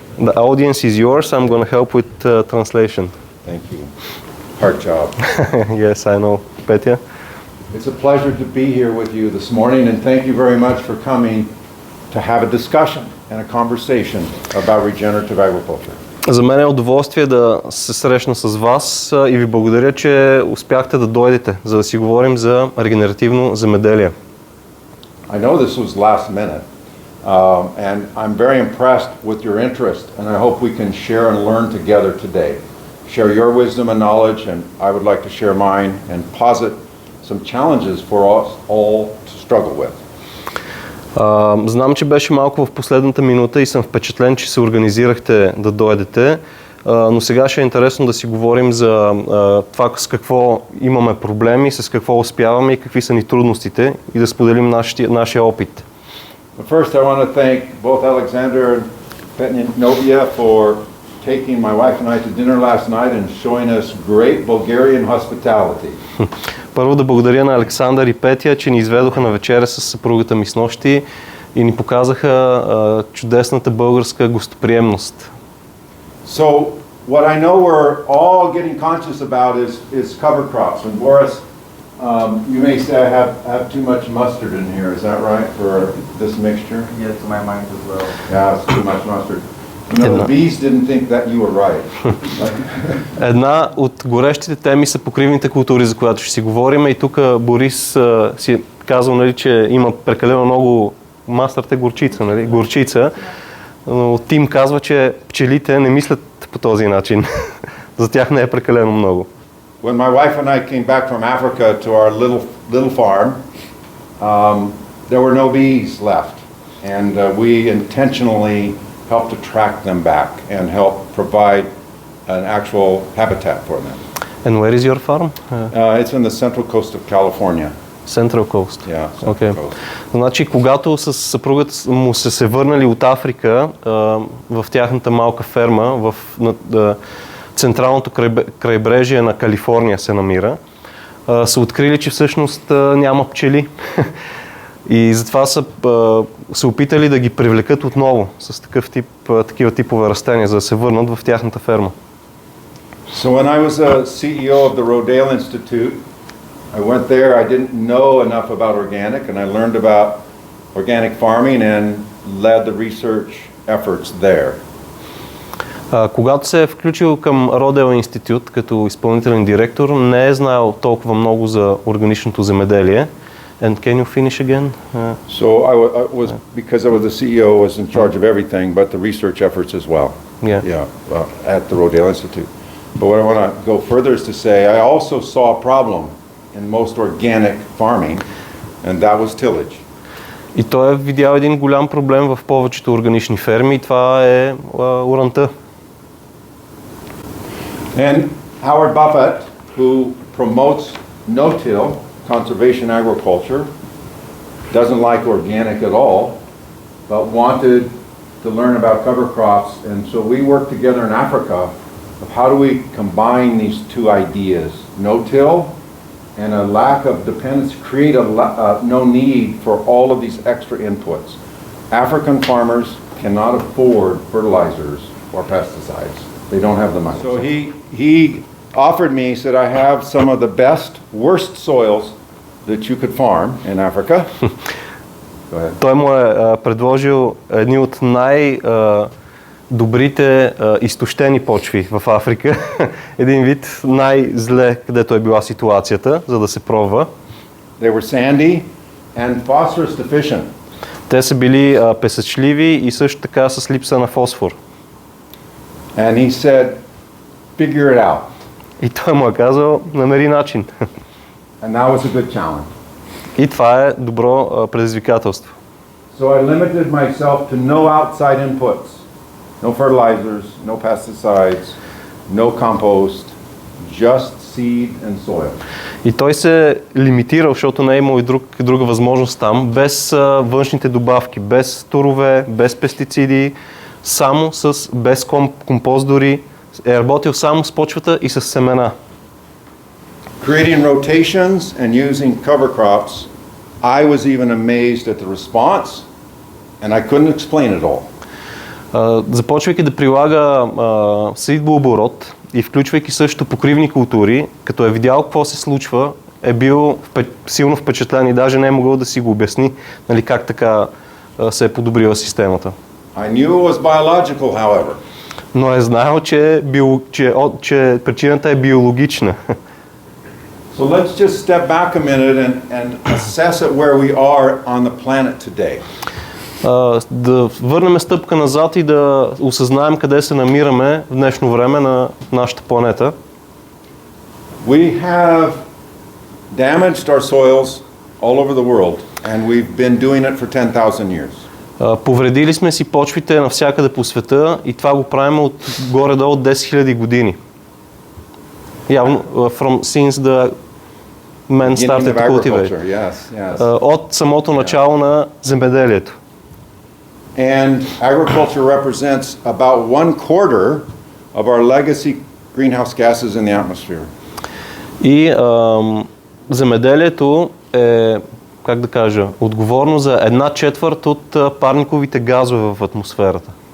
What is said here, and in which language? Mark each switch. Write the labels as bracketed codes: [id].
[en] The audience is yours. I'm going to help with translation. Thank you. Hard job. Yes, I know. Petya? It's a pleasure to be here with you this morning, and thank you very much for coming to have a discussion and a conversation about regenerative agriculture. [bg] За мен е удоволствие да се срещна с вас и ви благодаря, че успяхте да дойдете, за да си говорим за регенеративно земеделие. [en] I know this was last minute, and I'm very impressed with your interest, and I hope we can share and learn together today. Share your wisdom and knowledge, and I would like to share mine and posit some challenges for us all to struggle with. [bg] Знам, че беше малко в последната минута и съм впечатлен, че се организирахте да дойдете, но сега ще е интересно да си говорим за това с какво имаме проблеми, с какво успяваме и какви са ни трудностите и да споделим нашия опит. [en] First, I want to thank both Alexander and Novia for taking my wife and I to dinner last night and showing us great Bulgarian hospitality. [bg] Първо да благодаря на Александър и Петя, че ни изведоха на вечеря с съпругата ми снощи и ни показаха чудесната българска гостоприемност. [en] So, what I know we're all getting conscious about is cover crops. And Boris, you may say I have too much mustard in here. Is that right for this mixture? Yes, to my mind as well. Yeah, it's too much mustard. You know, the bees didn't think that you were right. [bg] Една от горещите теми са покривните култури, за която ще си говорим. И тук Борис си е казал, нали, че има прекалено много мастърте горчица, нали, горчица. Но Тим казва, че пчелите не мислят по този начин. За тях не е прекалено много. [en] When my wife and I came back from Africa to our little farm, there were no bees left. And we intentionally help to track them back and help provide an actual habitat for them. And where is your farm? It's in the central coast of California. Central Coast. Yeah, Central Okay. Coast. [bg] Значи, когато с съпругата му се върнали от Африка в тяхната малка ферма, в централното крайбрежие на Калифорния се намира, са открили, че всъщност няма пчели. И затова са се опитали да ги привлекат отново с такива типове растения, за да се върнат в тяхната ферма. [en] So when I was a CEO of the Rodale Institute, I went there, I didn't know enough about organic, and I learned about organic farming and led the research efforts there. [bg] Когато се е включил към Rodale Institute като изпълнителен директор, не е знаел толкова много за органичното земеделие. [en] And can you finish again? So I was, because I was the CEO, was in charge of everything, but the research efforts as well. Yeah. At the Rodale Institute. But what I want to go further is to say, I also saw a problem in most organic farming, and that was tillage. [bg] И той е видял един голям проблем в повечето органични ферми, и това е оранта. [en] And Howard Buffett, who promotes no-till, conservation agriculture, doesn't like organic at all, but wanted to learn about cover crops, and so we worked together in Africa of how do we combine these two ideas, no-till and a lack of dependence, create no need for all of these extra inputs. African farmers cannot afford fertilizers or pesticides. They don't have the money. So he offered me, he said, I have some of the best, worst soils that you could farm in Africa. Go ahead. [bg] Той му е предложил едни от най-добрите изтощени почви в Африка. Един вид най-зле, където е била ситуацията, за да се пробва. [en] They were sandy and phosphorus deficient. [bg] Те са били песъчливи и също така с липса на фосфор. [en] And he said, figure it out. [bg] И той му е казал, намери начин. [en] And that was a good challenge. [bg] И това е добро предизвикателство. [en] So I limited myself to no outside inputs. No fertilizers, no pesticides, no compost, just seed and soil. [bg] И той се лимитирал, защото не е имал и друга възможност там, без външните добавки, без турове, без пестициди, само без компост дори, е работил само с почвата и с семена. [en] Creating rotations and using cover crops, I was even amazed at the response, and I couldn't explain it all. [bg] Започвайки да прилага сеитбооборот и включвайки също покривни култури, като е видял какво се случва, е бил силно впечатлен и даже не е могъл да си го обясни, нали, как така се е подобрила системата. [en] I knew it was biological, however. [bg] Но е знаел, че причината е биологична. [en] So let's just step back a minute and assess it where we are on the planet today. [bg] Да върнем стъпка назад и да осъзнаем къде се намираме в днешно време на нашата планета. [en] We have damaged our soils all over the world, and we've been doing it for 10,000 years. [bg] Повредили сме си почвите навсякъде по света и това го правим от горе-долу 10 000 години. [en] Явно, since the men started to cultivate. Yes. [bg] От самото начало на земеделието. [en] And agriculture represents about 1/4 of our legacy greenhouse gases in the atmosphere. [bg] И земеделието е, как да кажа, отговорно за 1/4 от парниковите газове в атмосферата.